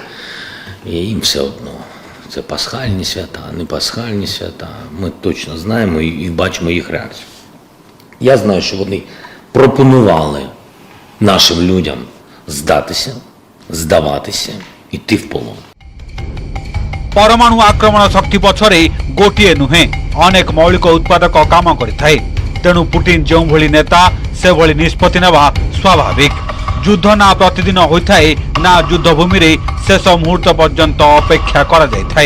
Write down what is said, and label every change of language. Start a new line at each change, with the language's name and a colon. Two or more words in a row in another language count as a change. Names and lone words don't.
Ukrainian: І їм все одно. Це пасхальні свята, не пасхальні свята. Ми точно знаємо і бачимо їх реакцію. Я знаю, що вони пропонували нашим людям здатися, здаватися, йти в полон.
Odia: ପରମାଣୁ ଆକ୍ରମଣ ଶକ୍ତି ପଛରେ ଗୋଟିଏ ନୁହେଁ, ଅନେକ ମୌଳିକ ଉତ୍ପାଦକ କାମ କରିଥାଏ। ତେଣୁ ପୁଟିନ ଯେଉଁଭଳି ନେତା ସେଭଳି ନିଷ୍ପତ୍ତି ନେବା ସ୍ୱାଭାବିକ। ଯୁଦ୍ଧ ନା ପ୍ରତିଦିନ ହୋଇଥାଏ, ନା ଯୁଦ୍ଧଭୂମିରେ ଶେଷ ମୁହୂର୍ତ୍ତ ପର୍ଯ୍ୟନ୍ତ ଅପେକ୍ଷା କରାଯାଇଥାଏ।